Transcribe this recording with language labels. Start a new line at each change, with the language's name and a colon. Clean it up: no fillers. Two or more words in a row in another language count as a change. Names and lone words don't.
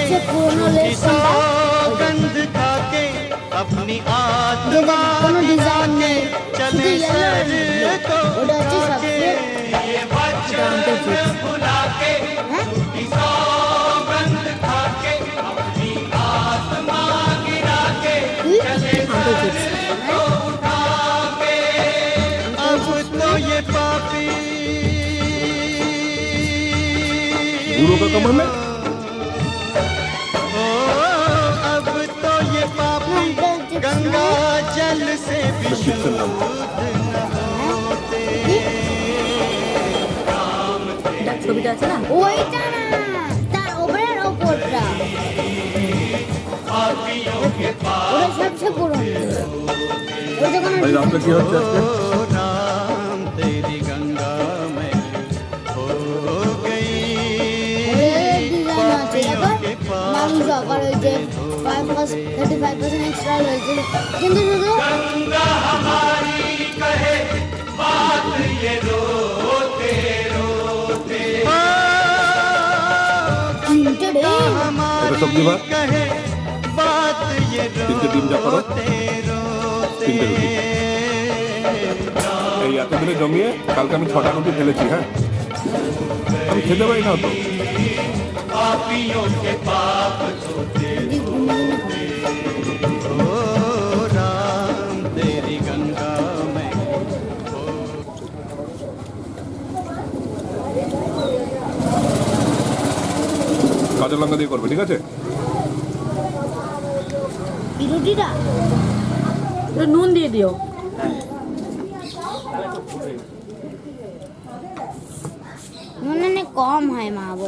Hindi: झूठी सौगंध खा के अपनी आत्मा गिराने चले सर को उठाके ये वचन भुला के झूठी सौगंध खा के अपनी आत्मा गिरा के चले सर को उठा के अब तो ये पापी गुरु का कमर में ओ अब तो ये पापी गंगा जल से भी शुद्ध न होते
Bangla: দেখ ছবিটা আছে না, ওইটা না, তার ওপরের ওপরটা। ওটা সবচেয়ে পুরনো। ওটা কোনো ভাই রাত্রে কি হচ্ছে আজকে?
Hindi: ओ राम तेरी गंगा में हो गई
Bangla: ডিজাইন আছে দেখো, মানুষ আবার ওই যে 35% এক্সট্রা রয়েছে, কিন্তু শুধু
Hindi: गंगा हमारी कहे
Bangla: তিনটে রে এটা সবজি ভাত,
Hindi: कहे बात ये
Bangla: 3টে ডিম যা করো, 3টে রুটি। এই এতদিনে জমিয়ে কালকে আমি 6টা রুটি ফেলেছি। হ্যাঁ, আমি খেতে পারি না তো।
Hindi: ओ राम तेरी गंगा में
Bangla: কাঁচা লঙ্কা দিয়ে করবে, ঠিক আছে? এই রুটিটা একটু নুন দিয়ে দিও। মনে হয় কম হয় মা বলে।